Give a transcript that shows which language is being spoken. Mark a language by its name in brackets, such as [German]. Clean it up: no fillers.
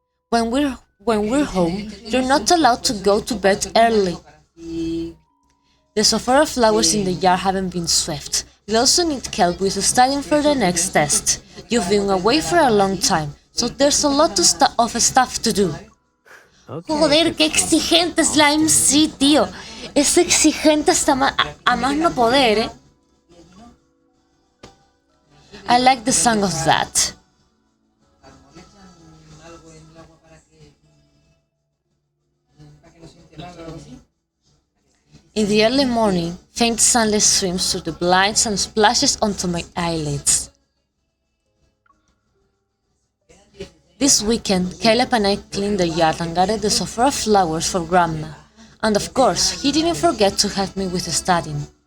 [English] When we're home, you're not allowed to go to bed early. The Sophora flowers in the yard haven't been swept. We also need help with studying for the next test. You've been away for a long time, so there's a lot of stuff to do. [Spanish] Joder, qué exigente es la MC, tío. Es exigente hasta a más no poder, ¿eh? [English] I like the sound of that. [Spanish] A lo mejor le echan algo en el agua para que no siente mal o algo así. [English] In the early morning, faint sunlight streams through the blinds and splashes onto my eyelids. This weekend, Caleb and I cleaned the yard and gathered the Sophora flowers for Grandma. And of course, he didn't forget to help me with studying.